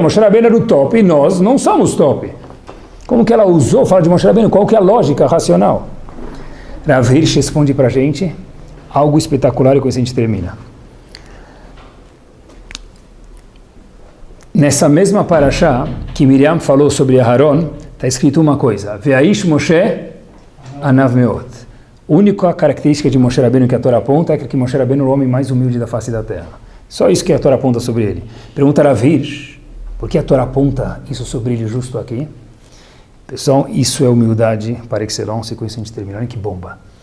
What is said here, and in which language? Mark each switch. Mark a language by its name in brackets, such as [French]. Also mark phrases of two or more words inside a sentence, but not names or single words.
[Portuguese] Moshe Rabbeinu era o top e nós não somos top. Como que ela usou, fala de Moshe Rabbeinu? Qual que é a lógica racional? Rav Hirsch responde para a gente algo espetacular e com isso a gente termina. Nessa mesma parashá que Miriam falou sobre Aharon, está escrito uma coisa: [Hebrew] והאיש משה ענו מאד. [Portuguese] A única característica de Moshe Rabbeinu que a Torá aponta é que Moshe Rabbeinu é o homem mais humilde da face da terra. Só isso que a Torá aponta sobre ele. Pergunta Rav Hirsch, por que a Torá aponta isso sobre ele justo aqui? Pessoal, isso é humildade [French] par excellence, [Portuguese] e com isso a gente termina. Olha que bomba.